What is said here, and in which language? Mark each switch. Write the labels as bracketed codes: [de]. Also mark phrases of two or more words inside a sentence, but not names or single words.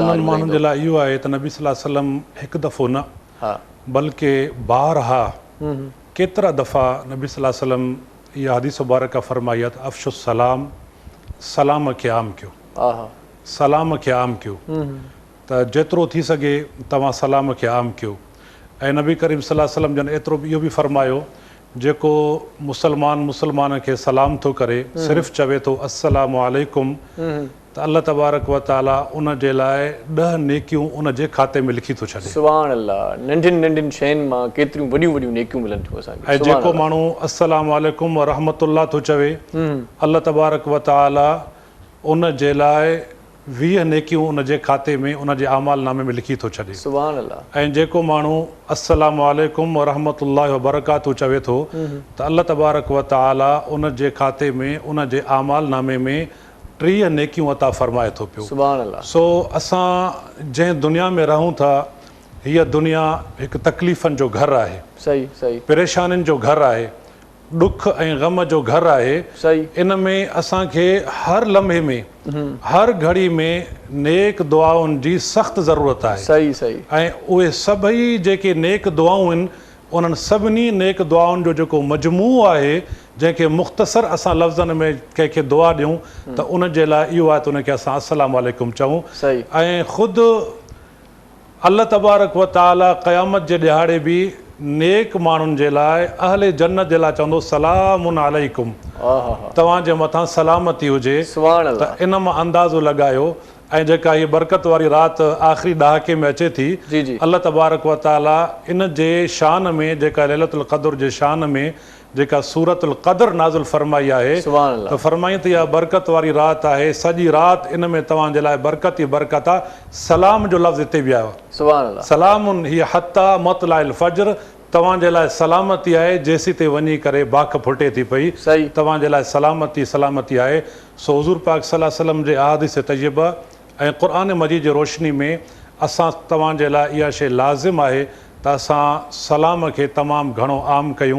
[sd] उन्हनि माण्हुनि जे लाइ इहो आहे त नबी [ar] صلى الله عليه وسلم [sd] हिकु दफ़ो न बल्कि बारहा केतिरा दफ़ा नबी [ar] صلى الله عليه وسلم [sd] इहा हदीस मुबारक फरमाई आहे त [ar] أفشوا السلام, [sd] सलाम खे आम कयो, सलाम खे आम कयो। त जेतिरो थी सघे तव्हां सलाम खे आम कयो। ऐं नबी करीम [ar] صلى الله عليه وسلم [sd] जन एतिरो इहो बि फरमायो जेको मुसलमान खे सलाम थो करे सिर्फ़ु चवे थो [ar] السلام عليكم [sd] त [ar] الله تبارك وتعالى [sd] उन जे लाइ 10 नेकियूं उन जे खाते में लिखी थो छॾे। [ar] سبحان الله, [sd] नंढियुनि नंढियुनि शयुनि मां केतिरियूं वॾियूं वॾियूं नेकियूं मिलनि थियूं असांखे। ऐं जेको माण्हू [ar] السلام عليكم ورحمة الله [sd] थो चवे [ar] الله تبارك وتعالى [sd] उन जे लाइ 20 नेकियूं उन जे खाते में उन जे अमाल नामे में लिखी थो छॾे। [ar] سبحان الله. [sd] ऐं जेको माण्हू [ar] السلام عليكم ورحمة الله وبركاته [sd] चवे थो त [ar] الله تبارك وتعالى [sd] उन जे खाते में उन जे अमाल नामे में 30 नेकियूं अता फरमाए थो पियो। [ar] سبحان الله. [sd] सो असां जंहिं दुनिया में रहूं था हीअ दुनिया हिकु तकलीफ़नि जो घरु आहे, सही सही, परेशानियुनि जो घरु आहे, ॾुख ऐं ग़म जो घरु आहे। सही। इन में असांखे हर लम्हे में हर घड़ी में नेक दुआउनि जी सख़्तु ज़रूरत आहे। सही सही। ऐं उहे सभई जेके नेक दुआऊं आहिनि उन्हनि सभिनी नेक दुआउनि जो जेको मजमू आहे जंहिंखे मुख़्तसर असां लफ़्ज़नि में कंहिंखे दुआ ॾियूं त उन जे लाइ इहो आहे त उनखे असां [ar] السلام عليكم [sd] चऊं। सही। ऐं ख़ुदि [ar] الله تبارك وتعالى [sd] क़यामत जे ॾिहाड़े बि नेक माण्हुनि जे लाइ अहले जन्नत जे लाइ चवंदो [ar] سلام عليكم, [sd] तव्हांजे मथां सलामती हुजे। [ar] سبحان الله. [sd] त इन मां अंदाज़ो लॻायो। ऐं जेका हीअ बरकत वारी राति आख़िरी ॾहाके में अचे थी, जी जी, [ar] الله تبارك وتعالى [sd] इन जे शान में जेका लैलतुल क़द्र जे शान में जेका सूरतुल क़द्र नाज़िल फरमाई आहे त फरमाई त इहा बरकत वारी राति आहे, सॼी राति इन में तव्हांजे लाइ बरकत ई बरकत आहे। सलाम जो लफ़्ज़ हिते बि आयो, [ar] سبحان الله. سلام هي حتى مطلع الفجر, [sd] तव्हांजे लाइ सलामती आहे जेसी ते वञी करे बाख फुटे थी पई। सही। तव्हांजे लाइ सलामती आहे। सो हुज़ूर पाक [ar] صلى الله عليه وسلم [sd] जे अहादीस तय्यबा ऐं क़ुरान मजीद जी रोशनी में असां तव्हांजे लाइ इहा शइ लाज़िम आहे त असां सलाम खे तमामु घणो आम कयूं।